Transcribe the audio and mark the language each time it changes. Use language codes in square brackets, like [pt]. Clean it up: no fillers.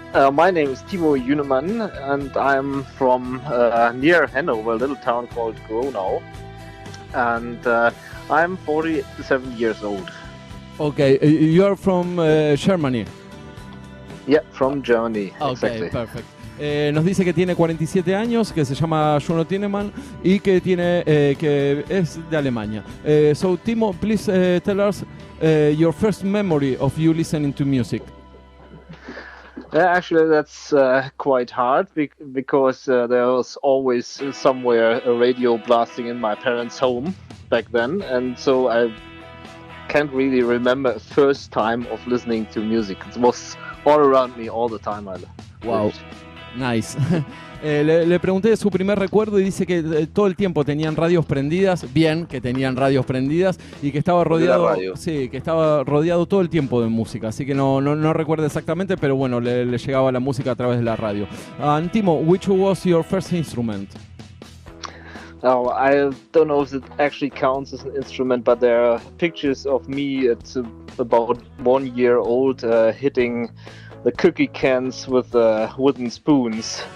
[en] My name is Timo Junemann, and I'm from near Hanover, a little town called Gronau. And I'm 47 years old. Okay, you're from Germany? Yeah, from Germany. Okay, exactly. Perfect. [es] Nos dice que tiene 47 años, que se llama Juno Tienemann y que que es de Alemania. [en] So Timo, please tell us your first memory of you listening to music. Actually, that's quite hard because there was always somewhere a radio blasting in my parents' home back then, and so I can't really remember a first time of listening to music. It was all around me all the time. Wow. Nice. [es] Le pregunté de su primer recuerdo y dice que todo el tiempo tenían radios prendidas, que tenían radios prendidas y que estaba rodeado, que estaba rodeado todo el tiempo de música, así que no recuerdo exactamente, pero bueno, le llegaba la música a través de la radio. [en] Timo, which was your first instrument? Oh, I don't know if it actually counts as an instrument, but there are pictures of me at about 1 year old hitting the cookie cans with wooden spoons.